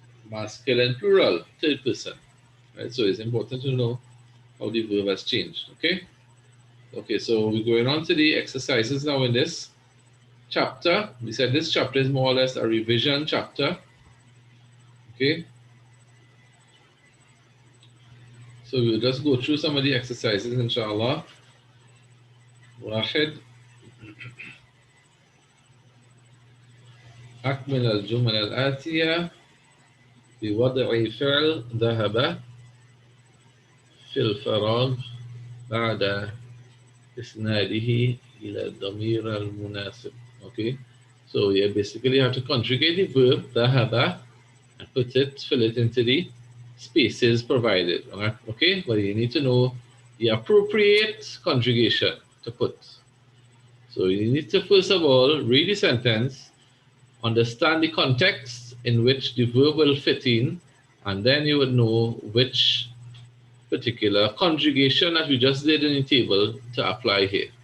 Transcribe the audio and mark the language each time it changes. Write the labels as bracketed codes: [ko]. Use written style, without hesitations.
[en] Masculine plural, third person. Right. So it's important to know how the verb has changed. Okay. Okay. So we're going on to the exercises now in this chapter. We said this chapter is more or less a revision chapter. Okay. So we'll just go through some of the exercises, inshallah. [ar] واحد أكمل الجمل الآتية بوضع فعل ذهب في الفراغ بعد إسناده إلى الضمير المناسب. [en] Okay, so yeah, basically you have to conjugate the verb ذهب and fill it into the spaces provided. Okay, but you need to know the appropriate conjugation to put. So you need to first of all read the sentence, understand the context in which the verb will fit in, and then you would know which particular conjugation that we just did in the table to apply here.